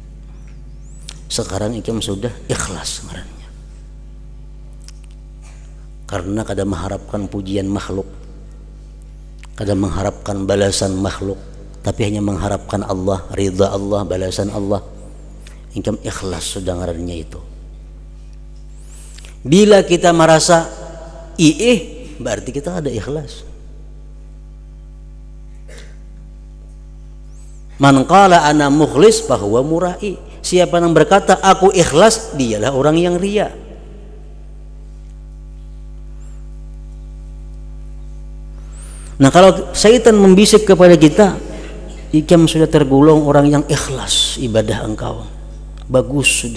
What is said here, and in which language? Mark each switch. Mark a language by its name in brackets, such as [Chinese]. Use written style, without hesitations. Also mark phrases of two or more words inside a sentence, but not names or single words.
[Banjar] Sekarang ikam sudah ikhlas ngarannya, karena kada mengharapkan pujian makhluk, kada mengharapkan balasan makhluk, tapi hanya mengharapkan Allah, ridha Allah, balasan Allah. Ikam ikhlas sudah ngarannya itu. Bila kita merasa berarti kita ada ikhlas. [Arabic] من قال أنا مخلص فهو مرائي. [Indonesian] Siapa yang berkata aku ikhlas, dialah orang yang ria. [Banjar] Nah kalau syaitan membisik kepada kita, ikam sudah tergolong orang yang ikhlas ibadah engkau, bagus sudah.